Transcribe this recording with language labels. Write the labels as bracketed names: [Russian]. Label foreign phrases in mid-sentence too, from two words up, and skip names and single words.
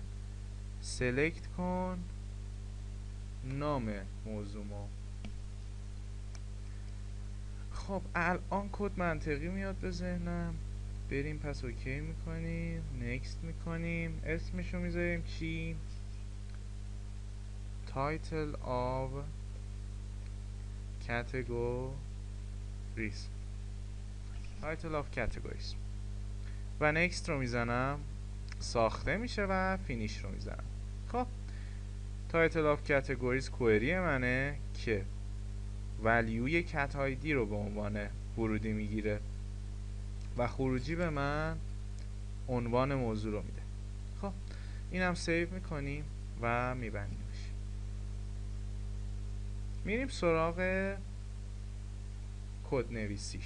[Persian] سلکت کن نام موضوع ما. خب الان کد منطقی میاد به ذهنم. بریم پس اوکی میکنیم، نکست میکنیم، اسمشو میذاریم چی؟ [English] title of categories، title of categories و next [Persian] رو میزنم. ساخته میشه و فینیش رو میزنم. خب [English] title of categories [Persian] کوئری منه که ولیوی [English] cat ID [Persian] رو به عنوان ورودی میگیره و خروجی به من عنوان موضوع رو میده. خب اینم سیو میکنیم و میبندیمش. میریم سراغ کد نویسیش.